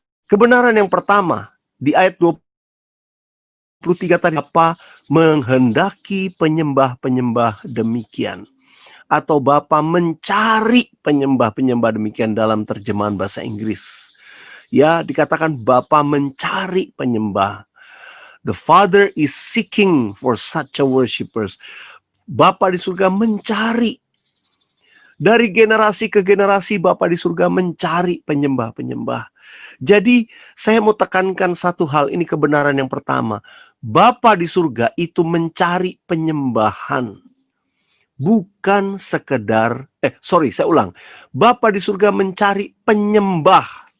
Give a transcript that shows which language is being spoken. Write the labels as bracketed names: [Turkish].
[Indonesian] Kebenaran yang pertama, di ayat 23 tadi, Bapa menghendaki penyembah-penyembah demikian. Atau Bapa mencari penyembah-penyembah demikian dalam terjemahan bahasa Inggris. Ya, dikatakan Bapa mencari penyembah. [English] The Father is seeking for such a worshipers. [Indonesian] Bapa di surga mencari. Dari generasi ke generasi Bapa di surga mencari penyembah-penyembah. Jadi saya mau tekankan satu hal, ini kebenaran yang pertama. Bapa di surga itu mencari penyembahan. Bukan sekedar, saya ulang. Bapa di surga mencari penyembah.